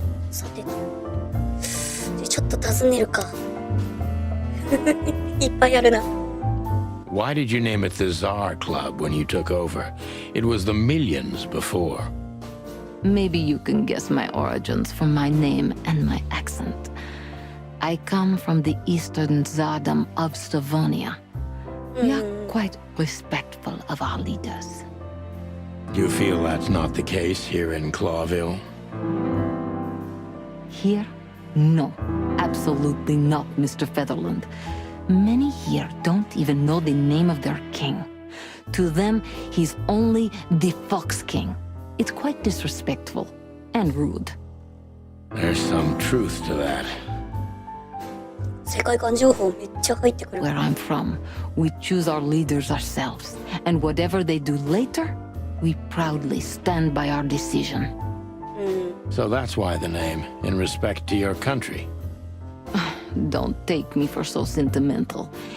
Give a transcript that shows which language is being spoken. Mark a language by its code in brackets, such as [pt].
[ja] さてと、ちょっと尋ねるか。いっぱいあるな。 [en] Why did you name it the Tsar Club when you took over? It was the Millions before. Maybe you can guess my origins from my name and my accent. I come from the eastern Tsardom of Slavonia. We are quite respectful of our leaders. You feel that's not the case here in Clawville? Here? No, absolutely not, Mr. Featherland. Many here don't even know the name of their king. To them, he's only the Fox King. It's quite disrespectful and rude. There's some truth to that. [ja] 世界観情報めっちゃ入ってくる。 [en] Where I'm from, we choose our leaders ourselves, and whatever they do later, we proudly stand by our decision. So that's why the name, in respect to your country. Don't take me for so sentimental.